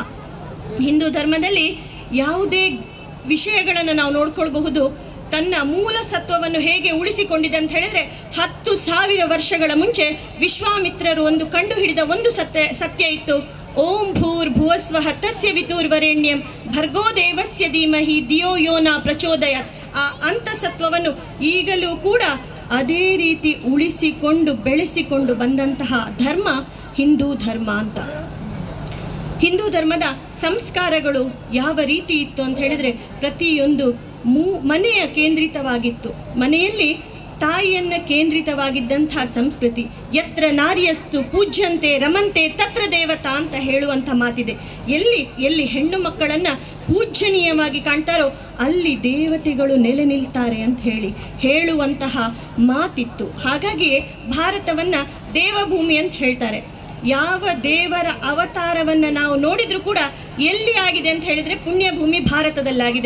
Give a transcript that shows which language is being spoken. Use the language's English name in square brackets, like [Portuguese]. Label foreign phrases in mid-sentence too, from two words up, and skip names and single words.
[Kannada] ಹಿಂದೂ ಧರ್ಮದಲ್ಲಿ ಯಾವುದೇ ವಿಷಯಗಳನ್ನು ನಾವು ನೋಡ್ಕೊಳ್ಬಹುದು. ತನ್ನ ಮೂಲ ಸತ್ವವನ್ನು ಹೇಗೆ ಉಳಿಸಿಕೊಂಡಿದೆ ಅಂತ ಹೇಳಿದರೆ 10,000 ವರ್ಷಗಳ ಮುಂಚೆ ವಿಶ್ವಾಮಿತ್ರರು ಒಂದು ಕಂಡು ಹಿಡಿದ ಒಂದು ಸತ್ಯ ಇತ್ತು. [Sanskrit] ಓಂ ಭೂರ್ ಭುವಸ್ವಃ ತಸ್ಯ ವಿತುರ್ವರೆಣ್ಯಂ ಭರ್ಗೋ ದೇವಸ್ಯ ಧೀಮಹಿ ಧಿಯೋ ಯೋ ನ ಪ್ರಚೋದಯಾತ್. [Kannada] ಆ ಅಂತಸತ್ವವನ್ನು ಈಗಲೂ ಕೂಡ ಅದೇ ರೀತಿ ಉಳಿಸಿಕೊಂಡು ಬೆಳೆಸಿಕೊಂಡು ಬಂದಂತಹ ಧರ್ಮ ಹಿಂದೂ ಧರ್ಮ ಅಂತ. ಹಿಂದೂ ಧರ್ಮದ ಸಂಸ್ಕಾರಗಳು ಯಾವ ರೀತಿ ಇತ್ತು ಅಂತ ಹೇಳಿದರೆ ಪ್ರತಿಯೊಂದು ಮನೆಯ ಕೇಂದ್ರಿತವಾಗಿತ್ತು. ಮನೆಯಲ್ಲಿ ತಾಯಿಯನ್ನ ಕೇಂದ್ರಿತವಾಗಿದ್ದಂತಹ ಸಂಸ್ಕೃತಿ. [Sanskrit] ಯತ್ರ ನಾರ್ಯಸ್ತು ಪೂಜ್ಯಂತೆ ರಮಂತೆ ತತ್ರ ದೇವತಾ [Kannada] ಅಂತ ಹೇಳುವಂಥ ಮಾತಿದೆ. ಎಲ್ಲಿ ಹೆಣ್ಣು ಮಕ್ಕಳನ್ನು ಪೂಜ್ಯನೀಯವಾಗಿ ಕಾಣ್ತಾರೋ ಅಲ್ಲಿ ದೇವತೆಗಳು ನೆಲೆ ನಿಲ್ತಾರೆ ಅಂತ ಹೇಳುವಂತಹ ಮಾತಿತ್ತು. ಹಾಗಾಗಿಯೇ ಭಾರತವನ್ನು ದೇವಭೂಮಿ ಅಂತ ಹೇಳ್ತಾರೆ. ಯಾವ ದೇವರ ಅವತಾರವನ್ನು ನಾವು ನೋಡಿದರೂ ಕೂಡ ಎಲ್ಲಿ ಆಗಿದೆ ಅಂತ ಹೇಳಿದರೆ ಪುಣ್ಯಭೂಮಿ ಭಾರತದಲ್ಲಾಗಿದೆ.